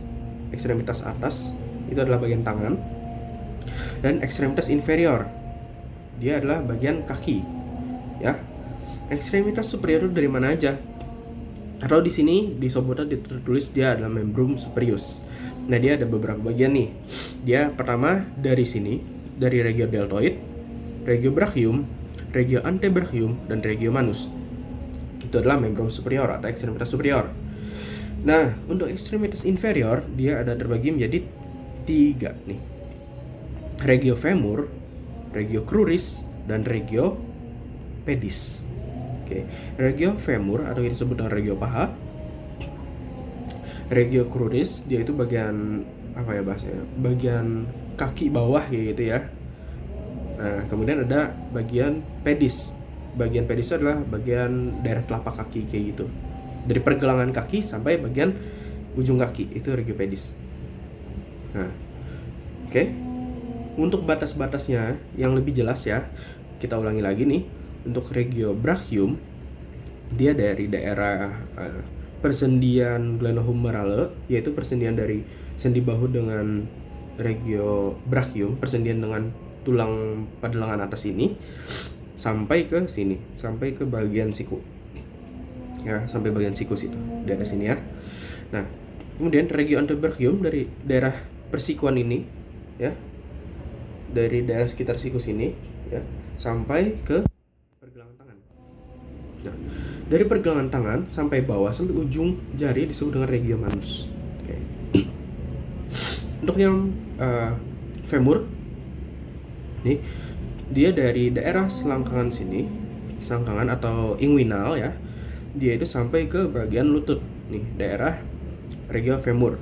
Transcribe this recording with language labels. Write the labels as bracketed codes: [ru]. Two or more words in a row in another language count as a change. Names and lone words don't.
[id] Ekstremitas atas itu adalah bagian tangan. Dan ekstremitas inferior, dia adalah bagian kaki. Ya. Ekstremitas superior itu dari mana aja? Atau di sini di Sobota tertulis dia adalah [la] membrum superius. [id] Nah, dia ada beberapa bagian nih. Dia pertama dari sini, dari [la] regio deltoid, regio brachium, regio antebrachium, [id] dan [la] regio manus. [id] Itu adalah [la] membrum superior [id] atau ekstremitas superior. Nah, untuk ekstremitas inferior dia ada terbagi menjadi 3 nih. [la] Regio femur, regio cruris, dan regio pedis. [id] Oke, [la] regio femur [id] atau yang disebut dengan regio paha. [la] Regio cruris [id] dia itu bagian apa ya bahasanya? Bagian kaki bawah kayak gitu ya. Nah, kemudian ada bagian pedis. Bagian pedis itu adalah bagian daerah telapak kaki kayak gitu. Dari pergelangan kaki sampai bagian ujung kaki itu [la] regio pedis. [id] Nah, oke. Untuk batas-batasnya yang lebih jelas ya, kita ulangi lagi nih. [la] Untuk regio brachium, [id] dia dari daerah persendian glenohumerale, yaitu persendian dari sendi bahu dengan [la] regio brachium, [id] persendian dengan tulang pada lengan atas ini, sampai ke sini, sampai ke bagian siku. Ya, sampai bagian siku situ, daerah sini ya. Nah, kemudian [la] regio antebrachium [id] dari daerah persikuan ini, ya. dari daerah sekitar siku sini ya sampai ke pergelangan tangan. Nah, dari pergelangan tangan sampai bawah sampai ujung jari disebut dengan [la] regio manus. [id] Oke. Untuk yang femur, nih dia dari daerah selangkangan sini, selangkangan atau inguinal ya, dia itu sampai ke bagian lutut, nih daerah [la] regio femur.